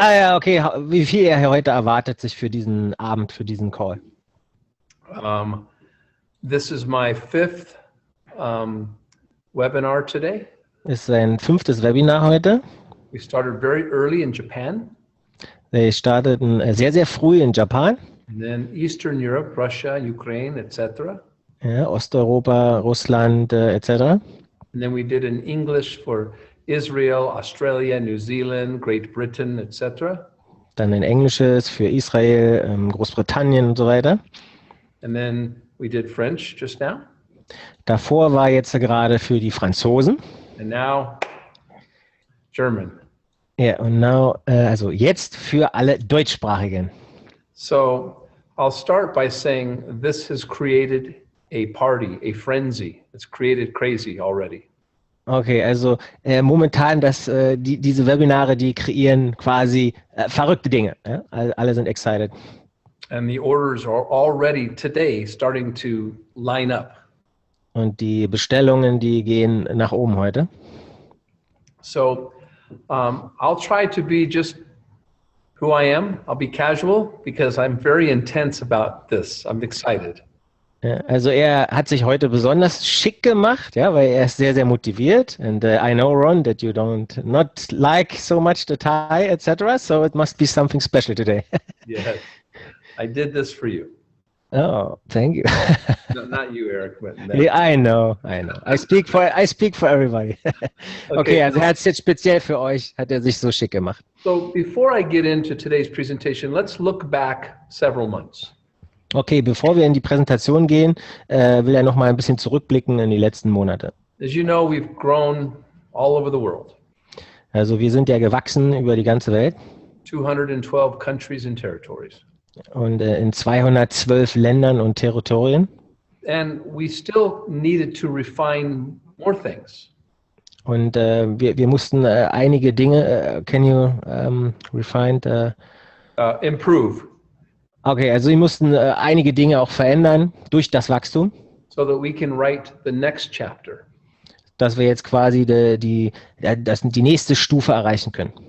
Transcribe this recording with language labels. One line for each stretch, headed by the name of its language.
German: Ja, okay, wie viel er heute erwartet sich für diesen Abend, für diesen Call.
English: This is my 5th webinar today.
German: Ist sein 5. Webinar heute.
English: We started very early in Japan.
German: Wir starteten sehr, sehr früh in Japan.
English: And then Eastern Europe, Russia, Ukraine, etc.
German: Ja, Osteuropa, Russland, etc.
English: And then we did in English for Israel, Australia, New Zealand, Great Britain, etc.
German: Dann ein Englisches für Israel, Großbritannien und so weiter.
English: And then we did French just now.
German: Davor war jetzt gerade für die Franzosen.
English: And now German.
German: Ja, und
English: now,
German: also jetzt für alle Deutschsprachigen.
English: So I'll start by saying this has created a party, a frenzy. It's created crazy already.
German: Okay, also momentan, diese Webinare, die kreieren quasi verrückte Dinge. Ja? Alle sind
English: excited. And the orders are already today starting to line up.
German: Und die Bestellungen, die gehen nach oben heute.
English: So I'll try to be just who I am. I'll be casual because I'm very intense about this. I'm excited.
German: Ja, also er hat sich heute besonders schick gemacht, ja, weil er ist sehr, sehr motiviert.
English: And I know, Ron, that you not like so much the tie, etc. So it must be something special today. Yes, I did this for you. Oh, thank you. No, not you, Eric. But Yeah, I know. I speak for everybody.
German: Okay, also er hat es jetzt speziell für euch, hat er sich so schick gemacht.
English: So before I get into today's presentation, let's look back several months.
German: Okay, bevor wir in die Präsentation gehen, will er noch mal ein bisschen zurückblicken in die letzten Monate.
English: As you know, we've grown all over the world.
German: Also wir sind ja gewachsen über die ganze Welt.
English: 212 countries and territories.
German: Und in 212 Ländern und Territorien.
English: And we still needed to refine more things.
German: Und wir mussten einige Dinge,
English: can you refine? Improve.
German: Okay, also wir mussten einige Dinge auch verändern durch das Wachstum.
English: So that we can write the next chapter.
German: Dass wir jetzt quasi die nächste Stufe erreichen können.